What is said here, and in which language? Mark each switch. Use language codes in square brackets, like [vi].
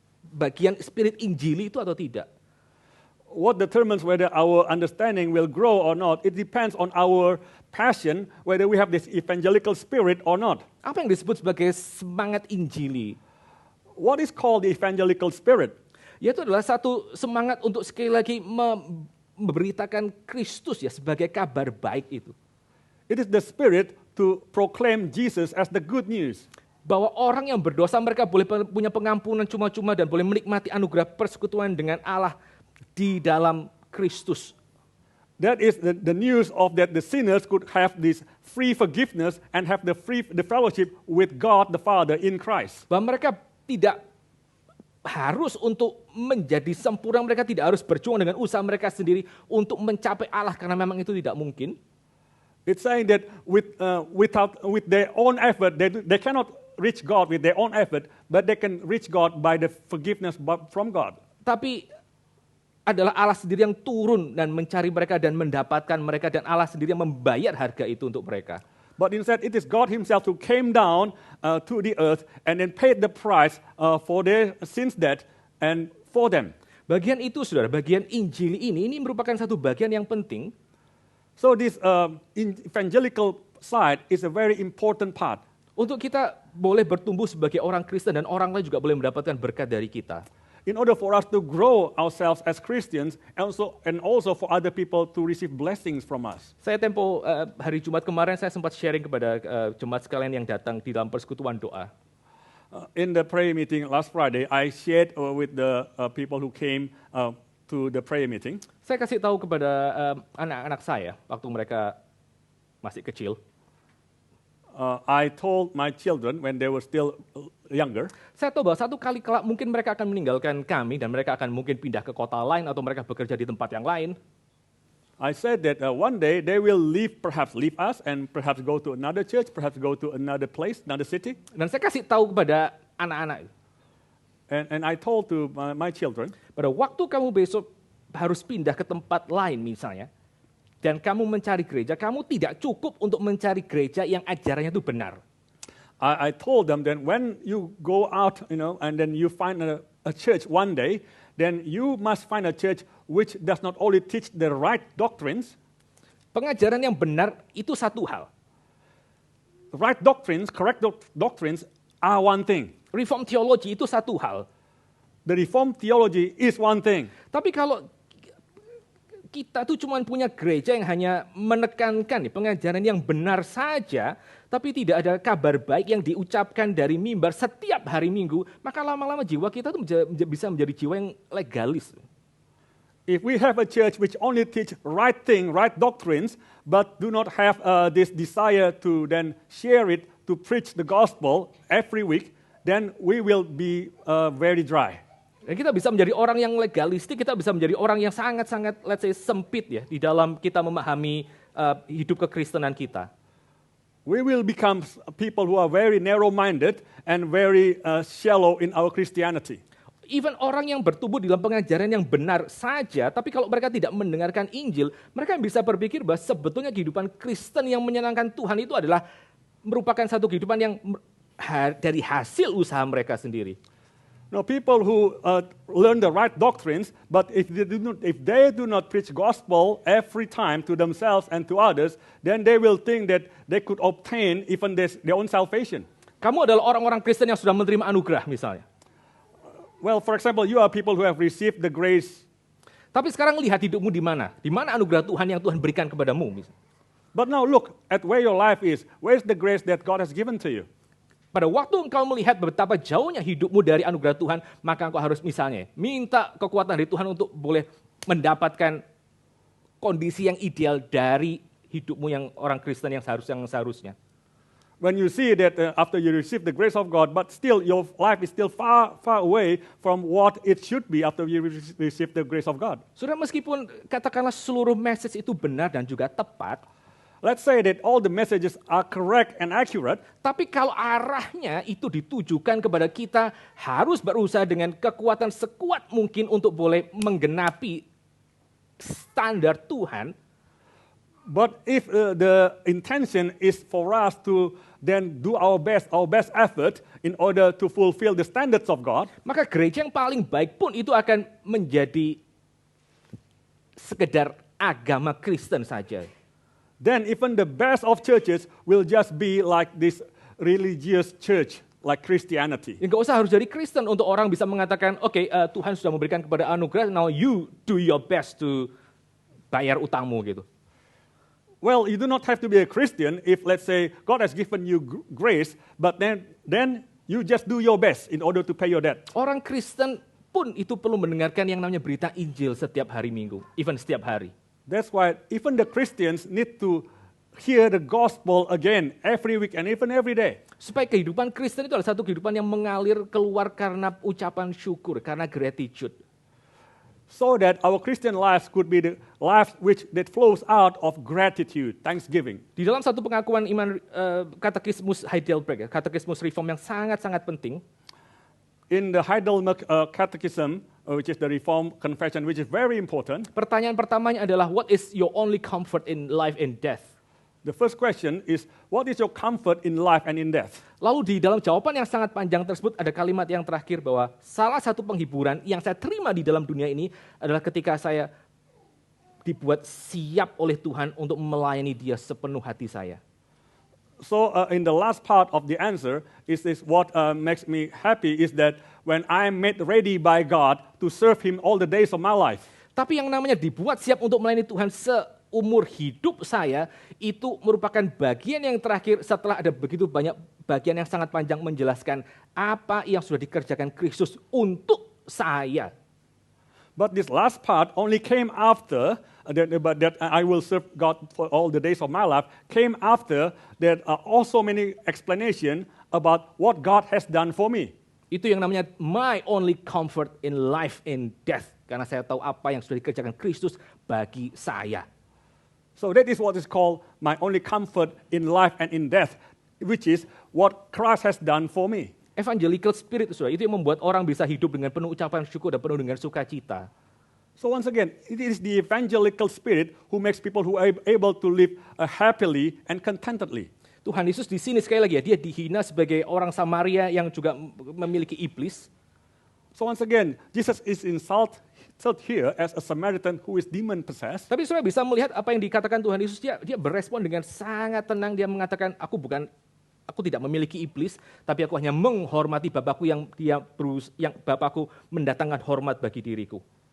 [id] Bagian spirit Injili itu atau tidak. [en] What determines whether our understanding will grow or not, it depends on our passion, whether we have this evangelical spirit or not. [id] Apa yang disebut sebagai semangat Injili? [en] What is called the evangelical spirit? [id] Yaitu adalah satu semangat untuk sekali lagi memberitakan Kristus ya sebagai kabar baik itu. [en] It is the spirit to proclaim Jesus as the good news. [id] Bahwa orang yang berdosa mereka boleh punya pengampunan cuma-cuma dan boleh menikmati anugerah persekutuan dengan Allah di dalam Kristus. [en] That is the news of that the sinners could have this free forgiveness and have the fellowship with God the Father in Christ. [id] Bahwa mereka tidak harus untuk menjadi sempurna, mereka tidak harus berjuang dengan usaha mereka sendiri untuk mencapai Allah karena memang itu tidak mungkin. [en] It's saying that with their own effort, they cannot reach God with their own effort, but they can reach God by the forgiveness from God. [id] Tapi adalah Allah sendiri yang turun dan mencari mereka dan mendapatkan mereka, dan Allah sendiri yang membayar harga itu untuk mereka. [en] But instead, it is God Himself who came down to the earth and then paid the price for their sins, debt, and for them. [id] Bagian itu, saudara, bagian Injil ini merupakan satu bagian yang penting. [en] So this evangelical side is a very important part. [id] Untuk kita boleh bertumbuh sebagai orang Kristen dan orang lain juga boleh mendapatkan berkat dari kita. [en] In order for us to grow ourselves as Christians, and also for other people to receive blessings from us. [id] Saya tempo hari Jumat kemarin saya sempat sharing kepada jemaat sekalian yang datang di dalam persekutuan doa. [en] In the prayer meeting last Friday, I shared with the people who came to the prayer meeting. [id] Saya kasih tahu kepada anak-anak saya waktu mereka masih kecil. [en] I told my children when they were still younger. [id] Saya tahu bahwa satu kali kelak mungkin mereka akan meninggalkan kami dan mereka akan mungkin pindah ke kota lain atau mereka bekerja di tempat yang lain. [en] I said that one day they will perhaps leave us and perhaps go to another church, perhaps go to another place, another city. [id] Dan saya kasih tahu kepada anak-anak. [en] And I told to my children. [id] Pada waktu kamu besok harus pindah ke tempat lain misalnya, dan kamu mencari gereja, kamu tidak cukup untuk mencari gereja yang ajarannya itu benar. [en] I told them that when you go out, and then you find a church one day, then you must find a church which does not only teach the right doctrines. [id] Pengajaran yang benar itu satu hal. [en] Right doctrines, correct doctrines are one thing. [id] Reform theology itu satu hal. [en] The Reformed theology is one thing. [id] Tapi kalau kita tuh cuma punya gereja yang hanya menekankan pengajaran yang benar saja, tapi tidak ada kabar baik yang diucapkan dari mimbar setiap hari Minggu, maka lama-lama jiwa kita tuh bisa menjadi jiwa yang legalis. [en] If we have a church which only teach right thing, right doctrines, but do not have this desire to then share it, to preach the gospel every week, then we will be very dry. [id] Dan kita bisa menjadi orang yang legalistik, kita bisa menjadi orang yang sangat-sangat, [en] let's say, [id] sempit ya di dalam kita memahami hidup kekristenan kita. [en] We will become people who are very narrow-minded and very shallow in our Christianity. [id] Even orang yang bertumbuh di dalam pengajaran yang benar saja, tapi kalau mereka tidak mendengarkan Injil, mereka bisa berpikir bahwa sebetulnya kehidupan Kristen yang menyenangkan Tuhan itu adalah merupakan satu kehidupan yang dari hasil usaha mereka sendiri. [en] Now, people who learn the right doctrines, but if they do not preach gospel every time to themselves and to others, then they will think that they could obtain even their own salvation. [id] Kamu adalah orang-orang Kristen yang sudah menerima anugerah misalnya. [en] Well, for example, you are people who have received the grace. [id] Tapi sekarang lihat hidupmu di mana? Di mana anugerah Tuhan yang Tuhan berikan kepadamu? [en] But now look at where your life is. Where is the grace that God has given to you? [id] Pada waktu engkau melihat betapa jauhnya hidupmu dari anugerah Tuhan, maka engkau harus misalnya minta kekuatan dari Tuhan untuk boleh mendapatkan kondisi yang ideal dari hidupmu yang orang Kristen yang seharusnya. [en] When you see that after you receive the grace of God, but still your life is still far, far away from what it should be after you receive the grace of God. [id] Saudara, meskipun katakanlah seluruh message itu benar dan juga tepat, [en] let's say that all the messages are correct and accurate, [id] tapi kalau arahnya itu ditujukan kepada kita harus berusaha dengan kekuatan sekuat mungkin untuk boleh menggenapi standar Tuhan. [en] But if the intention is for us to then do our best effort in order to fulfill the standards of God, [id] maka gereja yang paling baik pun itu akan menjadi sekedar agama Kristen saja. [en] Then even the best of churches will just be like this religious church, like Christianity. [id] Enggak usah harus jadi Kristen untuk orang bisa mengatakan, oke, Tuhan sudah memberikan kepada anugerah, [en] now you do your best to [id] bayar utangmu gitu. [en] Well, you do not have to be a Christian if, let's say, God has given you grace, but then you just do your best in order to pay your debt. [id] Orang Kristen pun itu perlu mendengarkan yang namanya berita Injil setiap hari Minggu, even setiap hari. [en] That's why even the Christians need to hear the gospel again every week and even every day. [id] Supaya kehidupan Kristen itu adalah satu kehidupan yang mengalir keluar karena ucapan syukur, karena gratitude. [en] So that our Christian lives could be the lives that flows out of gratitude, thanksgiving. [id] Di dalam satu pengakuan iman katekismus Heidelberg, katekismus reform yang sangat-sangat penting. [en] In the Heidelberg Catechism, which is the Reform Confession, which is very important. [id] Pertanyaan pertamanya adalah, [en] what is your only comfort in life and death? The first question is, what is your comfort in life and in death? [id] Lalu di dalam jawaban yang sangat panjang tersebut ada kalimat yang terakhir bahwa salah satu penghiburan yang saya terima di dalam dunia ini adalah ketika saya dibuat siap oleh Tuhan untuk melayani Dia sepenuh hati saya. [en] So in the last part of the answer is what makes me happy is that when I am made ready by God to serve Him all the days of my life. [id] Tapi yang namanya dibuat siap untuk melayani Tuhan seumur hidup saya itu merupakan bagian yang terakhir setelah ada begitu banyak bagian yang sangat panjang menjelaskan apa yang sudah dikerjakan Kristus untuk saya. [en] But this last part only came after that I will serve God for all the days of my life, came after there are also many explanation about what God has done for me. [id] Itu yang namanya [en] my only comfort in life and death. [id] Karena saya tahu apa yang sudah dikerjakan Kristus bagi saya. [en] So that is what is called my only comfort in life and in death, which is what Christ has done for me. [id] Evangelical spirit itu yang membuat orang bisa hidup dengan penuh ucapan syukur dan penuh dengan sukacita. [en] So once again, it is the evangelical spirit who makes people who are able to live happily and contentedly. [id] Tuhan Yesus di sini sekali lagi ya, dia dihina sebagai orang Samaria yang juga memiliki iblis. [en] So once again, Jesus is insulted here as a Samaritan who is demon possessed. [id] Tapi saudara bisa melihat apa yang dikatakan Tuhan Yesus, dia berespon dengan sangat tenang, dia mengatakan aku tidak memiliki iblis, tapi aku hanya menghormati Bapakku yang Bapakku mendatangkan hormat bagi diriku.